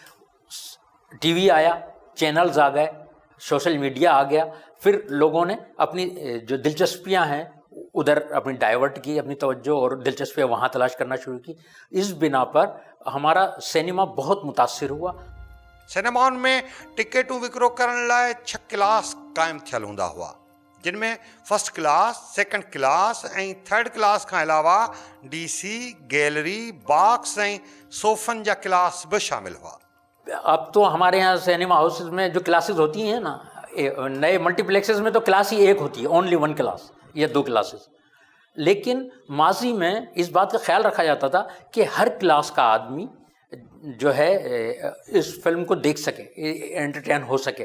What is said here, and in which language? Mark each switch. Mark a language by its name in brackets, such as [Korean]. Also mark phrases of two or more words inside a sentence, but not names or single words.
[Urdu] ٹی وی آیا, چینلز آ گئے, [English] social media [Urdu] آ گیا, پھر لوگوں نے اپنی جو دلچسپیاں ہیں ادھر اپنی ڈائیورٹ کی, اپنی توجہ اور دلچسپیاں وہاں تلاش کرنا شروع کی. اس بنا پر ہمارا سینما بہت متاثر ہوا. [Sindhi] सिनेमान में टिकेटूं विकिरो करण लाइ 6 क्लास क़ाइमु थियल हूंदा हुआ, जिन में [English] first class, second class [Sindhi] ऐं [English] third class [Sindhi] खां अलावा DC, गैलरी, बॉक्स ऐं सोफ़नि जा क्लास बि शामिल हुआ. [Urdu] اب تو ہمارے یہاں [English] cinema houses [Urdu] میں جو کلاسز ہوتی ہیں نا, نئے ملٹی پلیکسز میں تو کلاس ہی ایک ہوتی ہے, [English] only 1 class [Urdu] یا 2 کلاسز. لیکن ماضی میں اس بات کا خیال رکھا جاتا تھا کہ ہر کلاس کا آدمی جو ہے اس فلم کو دیکھ سکے, انٹرٹین ہو سکے.